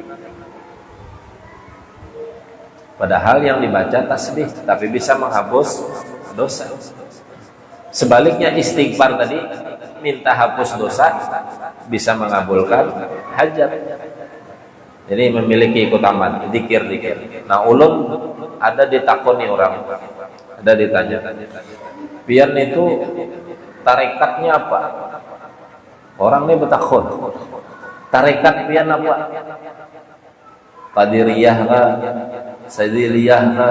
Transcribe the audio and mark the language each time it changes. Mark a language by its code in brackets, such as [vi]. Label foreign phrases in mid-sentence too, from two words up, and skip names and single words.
[id] Padahal yang dibaca tasbih, tapi bisa menghapus dosa. Sebaliknya istighfar tadi, minta hapus dosa, bisa mengabulkan hajat. Jadi memiliki keutamaan, dikir-dikir. [bjn] Nah, ulun ada ditakoni orang, ada ditanya, pian itu tarekatnya apa? Orang ini betakon. Tarekat pian apa? Qadiriyah kah? Sadiliyah kah?